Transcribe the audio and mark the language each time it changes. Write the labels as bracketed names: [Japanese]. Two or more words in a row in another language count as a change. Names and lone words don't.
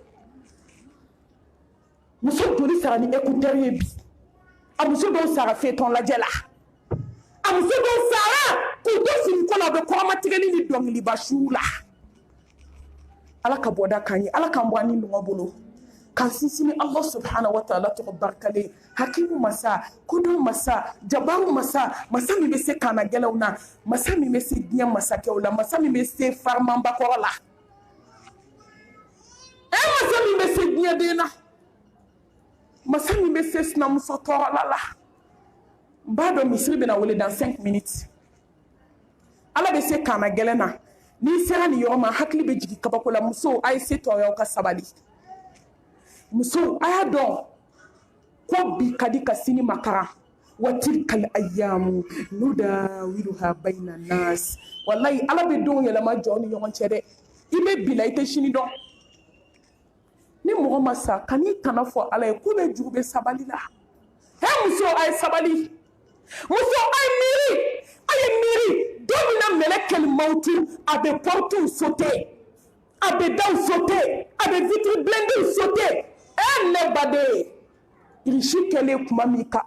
[Bambara] muso joli sara ni écouteur ye bi a muso dɔw sara feuilleton lajɛ la a muso dɔw sara k'u to finiko la u bɛ kɔrɔmatigɛli ni dɔnkiliba suw la ala ka bɔda k'an ye ala k'an bɔ an ni ɲɔgɔn bolo k'an sinsin ni [Arabic] الله سبحانه وتعالى [Bambara] tɔgɔ barikalen hakimu masa kodɔn masa jabaru masa masa min bɛ se kaana gɛlɛnw na masa min bɛ se diɲɛ masakɛw la masa min bɛ se farimanbakɔrɔ la masa min bɛ se diɲɛ den na masa min bɛ se sinamuso tɔɔrɔla la n b'a dɔn misiri bɛna wele [French] dans 5 minutes [Bambara] ala bɛ se kaana gɛlɛn na n'i sera nin yɔrɔ ma hakili bɛ jigin kabako la muso a ye se tɔɔrɔw ka sabali muso a y'a dɔn ko bi ka di ka sini makara [Arabic] وتلك الأيام نداولها بين الناس [Bambara] wallahi ala bɛ denw yɛlɛma jɔn ni ɲɔgɔn cɛ dɛ i bɛ bi la i tɛ sini dɔn ni mɔgɔ ma sa ka n'i tana fɔ ala ye ko bɛ jugu bɛ sabali la muso a ye sabali muso a ye miiri don min na [Arabic] ملك الموت [Bambara] a bɛ portew sauter a bɛ daw sauter a bɛ vitre blendew sauter ne baden irisi kɛlen tuma min ka